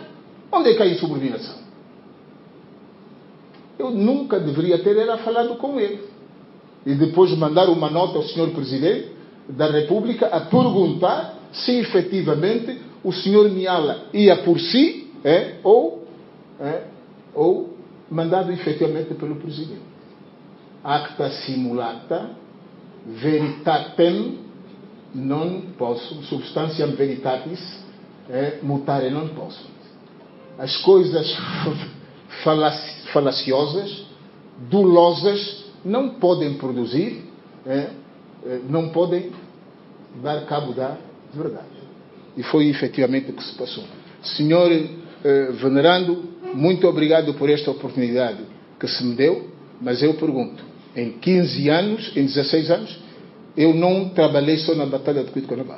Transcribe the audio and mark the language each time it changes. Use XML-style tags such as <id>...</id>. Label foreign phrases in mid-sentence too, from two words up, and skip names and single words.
<pt>Onde é que há insubordinação? Eu nunca deveria ter falado com ele. E depois mandar uma nota ao senhor Presidente da República a perguntar se efetivamente o senhor Miala ia por si ou mandado efetivamente pelo Presidente.</pt> <la>Acta simulata veritatem non possum, substantiam veritatis mutare non possum.</la> <pt>As coisas falaciosas, dulosas, não podem produzir, não podem dar cabo da verdade. E foi efetivamente o que se passou. Senhor venerando, muito obrigado por esta oportunidade que se me deu, mas eu pergunto, em 15 anos, em 16 anos, eu não trabalhei só na Batalha de Cuito Carnaval.</pt>